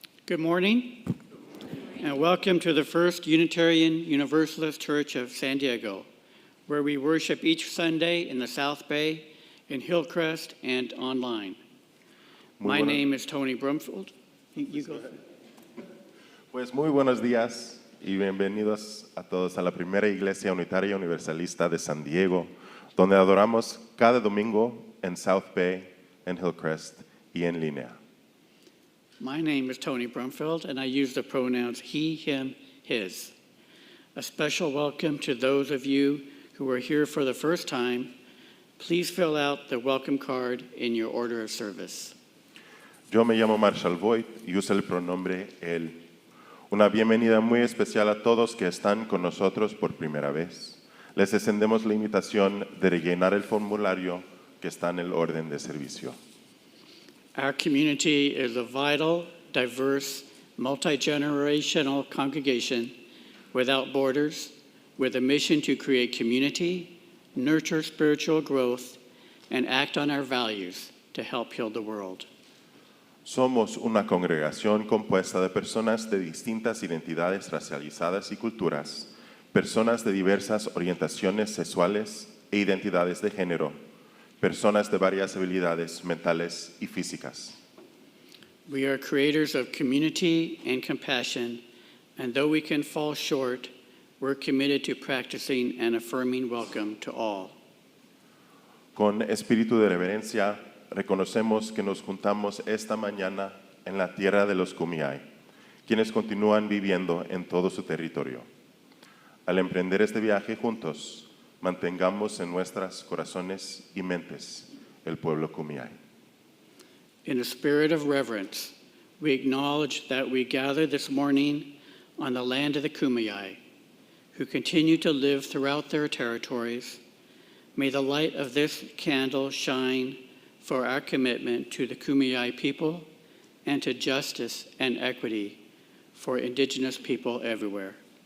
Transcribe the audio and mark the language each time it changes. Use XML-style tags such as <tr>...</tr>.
<en>Good morning, and welcome to the First Unitarian Universalist Church of San Diego, where we worship each Sunday in the South Bay, in Hillcrest, and online. My name is Tony Brumfield. You go ahead.</en> <es>Pues muy buenos días y bienvenidos a todos a la primera Iglesia Unitaria Universalista de San Diego, donde adoramos cada domingo en South Bay, en Hillcrest y en línea.</es> <en>My name is Tony Brumfield, and I use the pronouns he, him, his. A special welcome to those of you who are here for the first time. Please fill out the welcome card in your order of service.</en> <es>Yo me llamo Marshall Voigt y uso el pronombre él. Una bienvenida muy especial a todos que están con nosotros por primera vez. Les extendemos la invitación de rellenar el formulario que está en el orden de servicio.</es> <en>Our community is a vital, diverse, multi-generational congregation without borders, with a mission to create community, nurture spiritual growth, and act on our values to help heal the world.</en> <es>Somos una congregación compuesta de personas de distintas identidades racializadas y culturas, personas de diversas orientaciones sexuales e identidades de género, personas de varias habilidades mentales y físicas.</es> <en>We are creators of community and compassion, and though we can fall short, we're committed to practicing an affirming welcome to all.</en> <es>Con espíritu de reverencia, reconocemos que nos juntamos esta mañana en la tierra de los Kumeyaay, quienes continúan viviendo en todo su territorio. Al emprender este viaje juntos, mantengamos en nuestros corazones y mentes el pueblo Kumeyaay.</es> <en>In a spirit of reverence, we acknowledge that we gather this morning on the land of the Kumeyaay, who continue to live throughout their territories. May the light of this candle shine for our commitment to the Kumeyaay people and to justice and equity for Indigenous people everywhere.</en>